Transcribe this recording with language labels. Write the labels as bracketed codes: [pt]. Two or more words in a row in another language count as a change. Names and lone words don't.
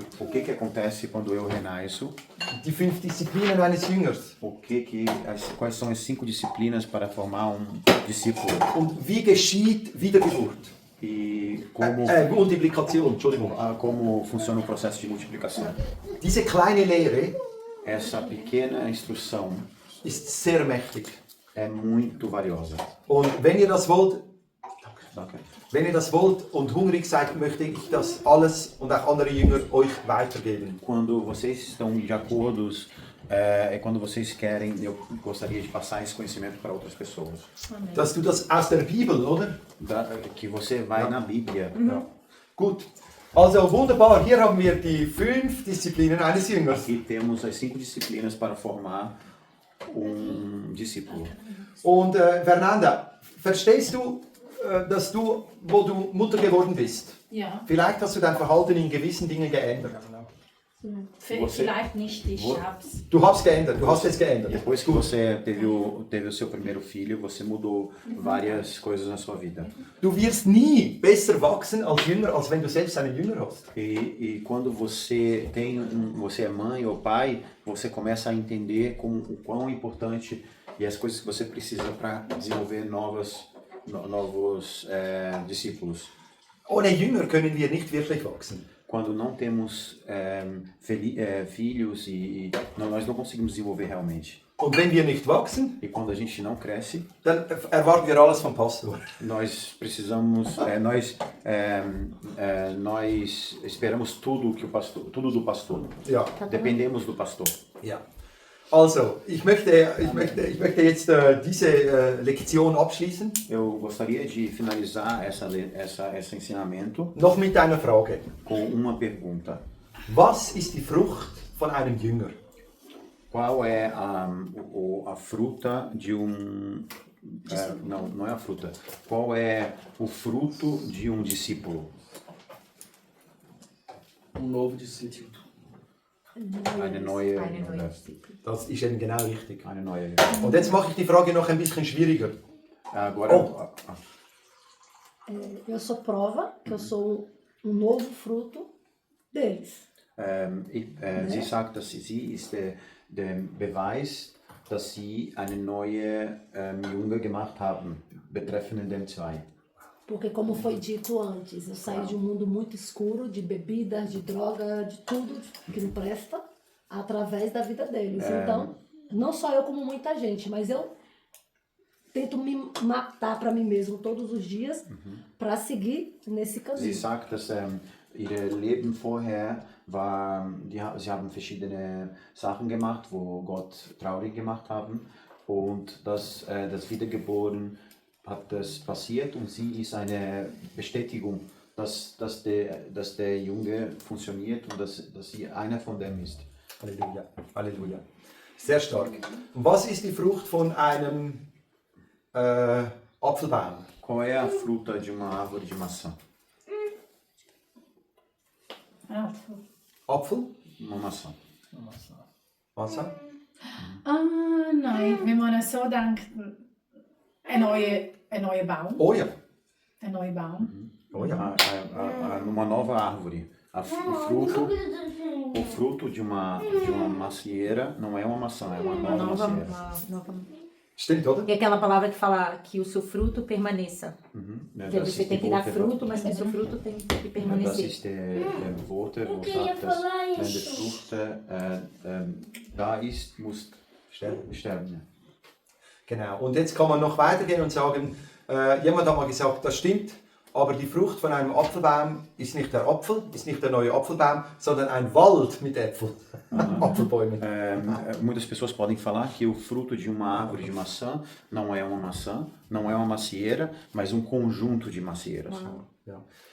[pt] O que acontece quando eu renasço? [de] Die 5 Disziplinen eines Jüngers. [pt] Quais são as 5 disciplinas para formar discípulo? [de] Und wie geschieht Wiedergeburt? [pt] E como, [de] Multiplikation, Entschuldigung. [pt] como funciona o processo de multiplicação? [de] Diese kleine Lehre [pt] Essa pequena instrução [de] ist sehr mächtig. [pt] é muito valiosa. [de] Und wenn ihr das wollt, Danke. wenn ihr das wollt und hungrig seid, möchte ich das alles und auch andere Jünger euch weitergeben. [pt] Quando vocês estão de acordo, quando vocês querem, eu gostaria de passar esse conhecimento para outras pessoas. [de] Dass du das aus der Bibel, oder? [pt] Que você vai na Bíblia. [de] Ja. Gut. Also wunderbar, hier haben wir die 5 Disziplinen eines Jüngers. [pt] Aqui temos as 5 disciplinas para formar discípulo. [de] Und Fernanda, verstehst du, dass du, wo du Mutter geworden bist, Ja, vielleicht hast du dein Verhalten in gewissen Dingen geändert? vielleicht nicht, ich hab's. Du hast geändert, du hast es geändert. [pt] Depois que você teve o seu primeiro filho, você mudou várias coisas na sua vida. [de] Du wirst nie besser wachsen als Jünger, als wenn du selbst einen Jünger hast. [pt] E quando você você é mãe ou pai, você começa a entender o quão importante e as coisas que você precisa para desenvolver novos discípulos. [de] Ohne Jünger können wir nicht wirklich wachsen. [pt] Quando não temos filhos nós não conseguimos desenvolver realmente. [de] Und wenn wir nicht wachsen, [pt] E quando a gente não cresce, [de] dann erwarten wir alles vom Pastor. [pt] nós precisamos, nós esperamos tudo do pastor. [de] Ja, [pt] Dependemos do pastor. [de] ja. Also, ich möchte jetzt diese Lektion abschließen. [pt] Eu gostaria de finalizar esse ensinamento [de] Noch mit einer Frage. [pt] com uma pergunta. [de] Was ist die Frucht von einem Jünger? [pt] Qual é a fruta de não é a fruta. Qual é o fruto de um discípulo? Novo discípulo. [de] Eine neue Das ist eben genau richtig. Eine neue. Und jetzt mache ich die Frage noch ein bisschen schwieriger. [pt] Agora, Eu sou prova que eu sou um novo fruto deles. [de] sie sagt, dass sie ist der Beweis, dass sie eine neue Junge gemacht haben, betreffend dem zwei. [pt] Porque, como foi dito antes, eu saí de um mundo muito escuro, de bebidas, de droga, de tudo que não presta, através da vida deles. Então, não só eu como muita gente, mas eu tento me matar para mim mesmo todos os dias para seguir nesse [de] Sie [pt] caminho. [de] sagt, dass ihr Leben vorher war, sie haben verschiedene Sachen gemacht, wo Gott traurig gemacht haben, und das Wiedergeboren hat das passiert, und sie ist eine Bestätigung, dass der Junge funktioniert und dass sie einer von dem ist. Halleluja, Halleluja. Sehr stark. Und was ist die Frucht von einem Apfelbaum? [pt] Qual é a fruta de uma árvore de maçã? [de] Apfel? [pt] Uma maçã. Maçã? [de] Nein, wenn man so denkt, ein neuer Baum. Oh ja. Ein neuer Baum. Oh ja. [pt] Uma nova árvore. O fruto de uma macieira não é uma maçã, é uma nova macieira. [de] Stimmt, oder? [pt] E aquela palavra que fala que o seu fruto permaneça. Quer dizer, você tem que dar fruto, mas que o seu fruto tem que [de] Das [pt] permanecer. [de] ist der Worte, wo sagt, dass wenn die Frucht da ist, muss sterben. Ja. Genau. Und jetzt kann man noch weitergehen und sagen, jemand hat mal gesagt, das stimmt, aber die Frucht von einem Apfelbaum ist nicht der Apfel, ist nicht der neue Apfelbaum, sondern ein Wald mit Äpfeln. Apfelbäumen. [pt] Muitas pessoas podem falar que o fruto de uma árvore de maçã não é uma maçã, não é uma macieira, mas um conjunto de macieiras. [de] Ja.